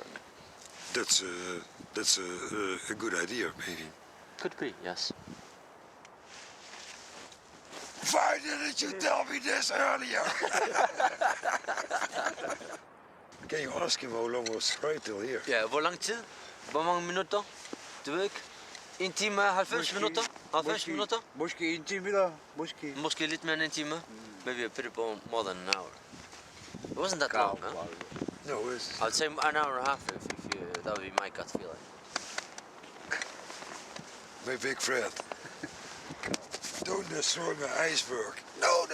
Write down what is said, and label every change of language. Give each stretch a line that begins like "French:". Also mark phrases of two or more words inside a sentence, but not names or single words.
English: That's a good idea, maybe. Could be, yes. Why didn't you tell me this earlier? Can you ask him how long was right till here?
Danish: Ja, hvor lang tid? Hvor mange minutter? Du ved ikke? 1 time, 90 minutter? 90 minutter? Måske 1 time eller måske. Måske lidt mere end 1 time.
English: Maybe a bit more than an hour. It wasn't that long, huh? No, it's... I'd say an hour and a half if that would be my gut feeling. My big friend. Don't destroy my iceberg. No.